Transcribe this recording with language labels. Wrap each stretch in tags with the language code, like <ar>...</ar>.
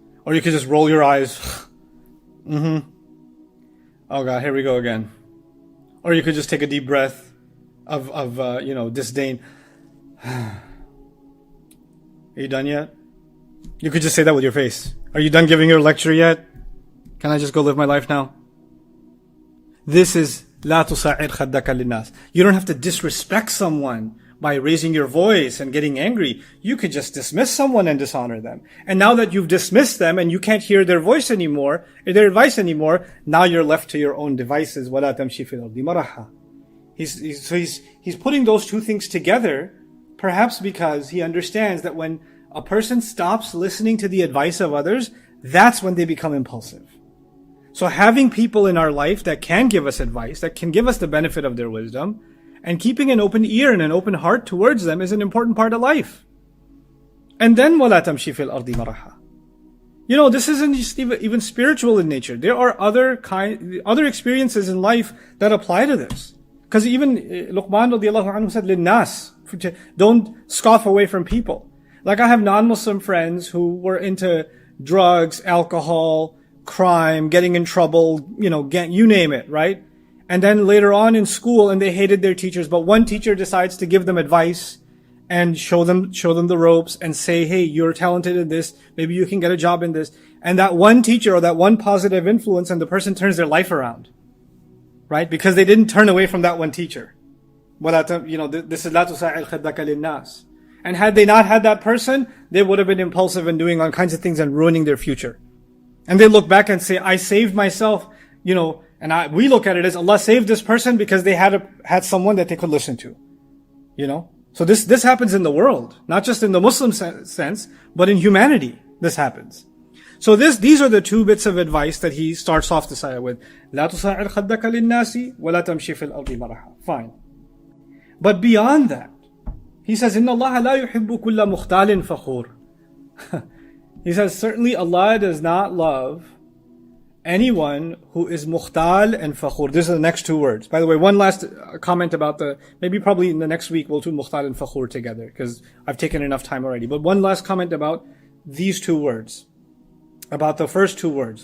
<en>Or you can just roll your eyes. Oh God, here we go again. Or you could just take a deep breath of disdain. Are you done yet? You could just say that with your face. Are you done giving your lecture yet? Can I just go live my life now? This is</en> <ar>لا تصعر خدك للناس.</ar> <en>You don't have to disrespect someone by raising your voice and getting angry. You could just dismiss someone and dishonor them. And now that you've dismissed them and you can't hear their voice anymore, their advice anymore, now you're left to your own devices.</en> <ar>وَلَا تَمْشِي فِي الْأَرْضِ مَرَحًا.</ar> <en>He's putting those two things together, perhaps because he understands that when a person stops listening to the advice of others, that's when they become impulsive. So having people in our life that can give us advice, that can give us the benefit of their wisdom, and keeping an open ear and an open heart towards them is an important part of life. And then</en> <ar>وَلَا تَمْشِي فِي الْأَرْضِ مَرَحًا.</ar> <en>This isn't just even spiritual in nature. There are other experiences in life that apply to this. Because even Luqman radiallahu anhu said,</en> <ar>لِلنَّاسِ,</ar> <en>don't scoff away from people. Like I have non-Muslim friends who were into drugs, alcohol, crime, getting in trouble, you name it, right? And then later on in school, and they hated their teachers, but one teacher decides to give them advice and show them the ropes and say, hey, you're talented in this, maybe you can get a job in this. And that one teacher or that one positive influence, and the person turns their life around, right? Because they didn't turn away from that one teacher. This is</en> <ar>لا تساعد خدك للناس.</ar> <en>And had they not had that person, they would have been impulsive and doing all kinds of things and ruining their future. And they look back and say, I saved myself, and we look at it as Allah saved this person because they had someone that they could listen to, So this happens in the world, not just in the Muslim sense, but in humanity. This happens. So these are the two bits of advice that he starts off the ayah with.</en> <ar>لا تصعر خدك للناس ولا تمشي في الأرض مرحا.</ar> <en>Fine. But beyond that, he says,</en> <ar>إن الله لا يحب كل مختال فخور.</ar> <en>He says, certainly Allah does not love anyone who is mukhtal and fakhur. These are the next two words. By the way, one last comment about probably in the next week we'll do mukhtal and fakhur together because I've taken enough time already. But one last comment about these two words. About the first two words.</en>